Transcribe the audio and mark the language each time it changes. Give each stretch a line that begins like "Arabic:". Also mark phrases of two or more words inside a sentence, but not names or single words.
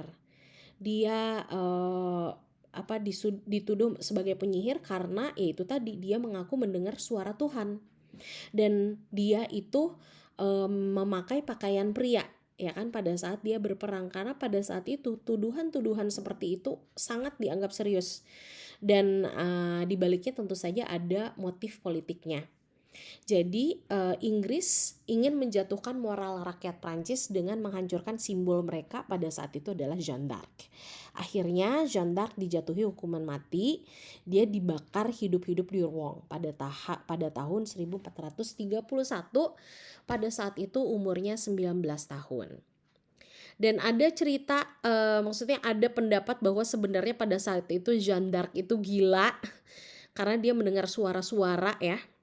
Indonesian: Dia dituduh sebagai penyihir karena yaitu tadi dia mengaku mendengar suara Tuhan, dan dia itu memakai pakaian pria ya kan pada saat dia berperang, karena pada saat itu tuduhan-tuduhan seperti itu sangat dianggap serius, dan dibaliknya tentu saja ada motif politiknya. Jadi Inggris ingin menjatuhkan moral rakyat Prancis dengan menghancurkan simbol mereka pada saat itu adalah Jeanne d'Arc. Akhirnya Jeanne d'Arc dijatuhi hukuman mati, dia dibakar hidup-hidup di Rouen pada tahun 1431, pada saat itu umurnya 19 tahun. Dan ada cerita, maksudnya ada pendapat bahwa sebenarnya pada saat itu Jeanne d'Arc itu gila karena dia mendengar suara-suara ya.